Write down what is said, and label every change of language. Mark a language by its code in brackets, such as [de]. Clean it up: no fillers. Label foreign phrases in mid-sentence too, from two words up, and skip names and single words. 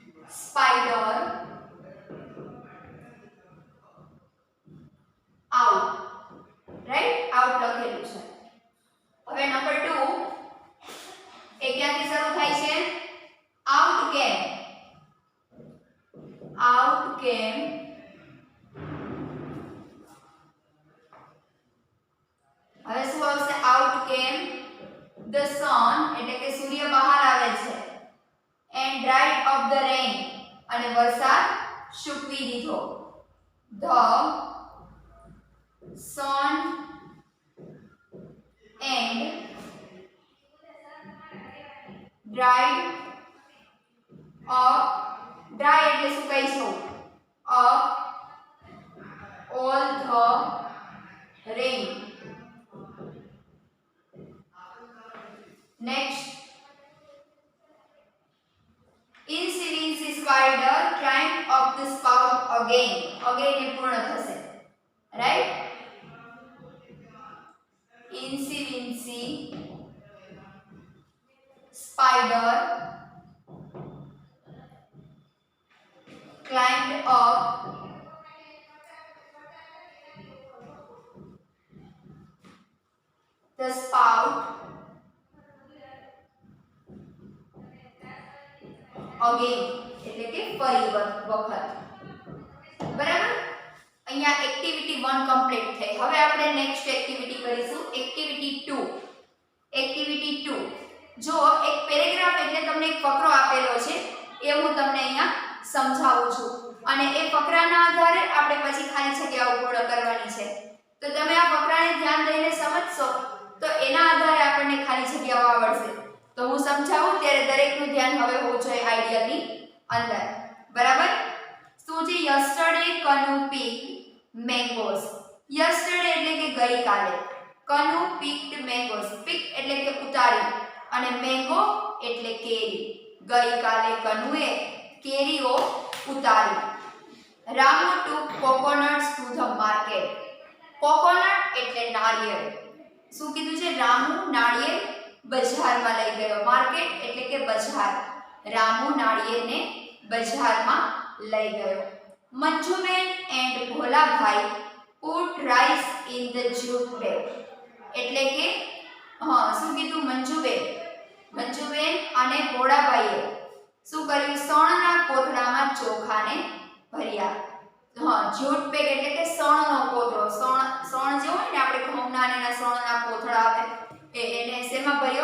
[en] spider out, right? [gu] out લખેલું છે. હવે નંબર 2 એ ક્યાંથી શરૂ થાય છે? [en] out came, out came [gu] હવે શું આવશે? [en] out came the sun [gu] એટલે કે સૂર્ય બહાર આવે છે, [en] and dried up the rain [gu] અને વરસાદ સૂકવી દીધો. [en] the sun and dried up, dry [gu] એટલે સુકાઈશું, [en] up all the rain. Next, Incy spider climbed up the spout again. [gu] Again એ પૂર્ણ થશે, [en] right? Incy spider climbed up the spout again [gu] એટલે કે ફરી વખત. બરાબર? અહીંયા એક્ટિવિટી 1 કમ્પ્લીટ થઈ. હવે આપણે [en] next activity [gu] કરીશું, એક્ટિવિટી 2. એક્ટિવિટી 2 જો એક પેરેગ્રાફ એટલે તમને એક ફકરો આપેલો છે એ હું તમને અહીંયા સમજાવું છું અને એ ફકરાના આધારે આપણે પછી ખાલી જગ્યાઓ પૂર્ણ કરવાની છે. તો તમે આ ફકરાને ધ્યાન દઈને સમજશો તો એના આધારે આપણને ખાલી જગ્યાઓ આવડશે. તો હું સમજાવું ત્યારે દરેકનું ધ્યાન હવે હોવું જોઈએ આઈડિયાની અંદર. બરાબર? શું છે? [en] yesterday કનુ picked mangoes. [gu] યસ્ટરડે એટલે કે ગઈકાલે, કનુ [en] picked mangoes. [gu] pick એટલે કે ઉતારી અને મેંગો એટલે કેરી. ગઈકાલે કનુએ કેરીઓ ઉતારી. [en] રામુ took coconuts to the market. [gu] કોકોનટ એટલે નાળિયેર. શું કીધું છે? રામુ નાળિયેર બજારમાં લઈ ગયો. માર્કેટ એટલે કે બજાર. રામુ નાળિયેરને બજારમાં લઈ ગયો. [en] મંજુબેન એન્ડ ભોલાભાઈ put rice in the jute bag. [gu] એટલે કે શું કીધું? મંજુબેન અને ભોળાભાઈએ શું કર્યું? શણના કોથળામાં ચોખાને ભર્યા. [en] jute bag [gu] એટલે કે શણનો કોથળો. શણ જે હોય ને આપણે ઘઉંના અને એના શણના કોથળા આવે એને શેમાં ભર્યો?